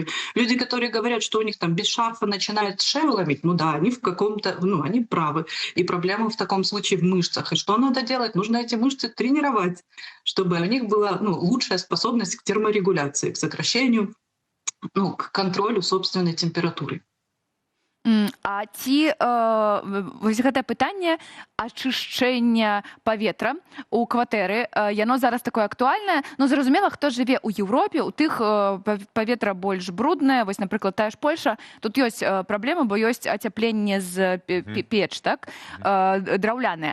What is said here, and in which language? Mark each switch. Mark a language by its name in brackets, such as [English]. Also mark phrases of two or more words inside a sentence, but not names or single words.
[Russian] Люди, которые говорят, что у них там без шарфа начинает шею ломить, они в каком-то, они правы. И проблема в таком случае в мышцах. И что надо делать? Нужно эти мышцы тренировать, чтобы у них была лучшая способность к терморегуляции, к сокращению, к контролю собственной температуры. [Belarusian] А ці вось гэтае пытанне ачышчэння паветра ў кватэры, яно зараз такое актуальнае. Зразумела, хто жыве ў Еўропе, у тых паветра больш бруднае. Вось, напрыклад, тая ж Польша, тут ёсць праблема, бо ёсць ацяпленне з печ, так, драўляная.